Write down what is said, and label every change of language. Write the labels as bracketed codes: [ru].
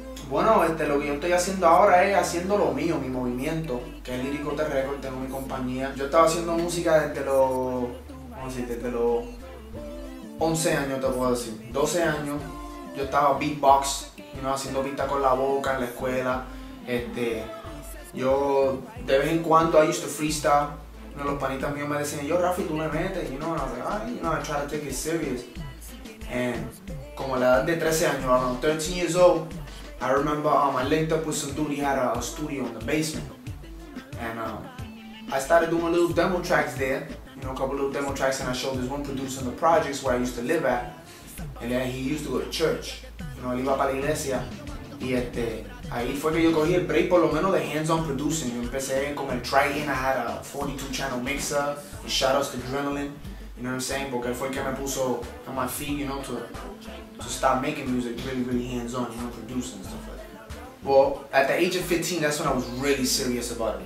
[es] Lo que yo estoy haciendo ahora es haciendo lo mío, mi movimiento, que es Lyrikote Record, tengo mi compañía. Yo estaba haciendo música desde los 11 años, te puedo decir, 12 años. Yo estaba beatbox, haciendo pistas con la boca en la escuela. Yo de vez en cuando [en] I used to freestyle. [es] Los panitas míos me decían, yo Rafi, tú le metes, [en] and I was like, I try to take it serious. And [es] como a la edad de 13 años, [en] around 13 years old, I remember I linked up with some dude, he had a studio in the basement. And I started doing little demo tracks there, a couple little demo tracks, and I showed this one producer in the projects where I used to live at. And then he used to go to church, [es] él iba para la iglesia. Y ahí fue que yo cogí el break por lo menos de [en] hands-on producing. [es] Yo empecé con el Triton, [en] I had a 42 channel mixer, and shoutouts to Adrenaline, you know what I'm saying? [es] Porque él fue el que me puso [en] on my feet, to start making music really hands-on, producing and stuff like that. Well, at the age of 15, that's when I was really serious about it.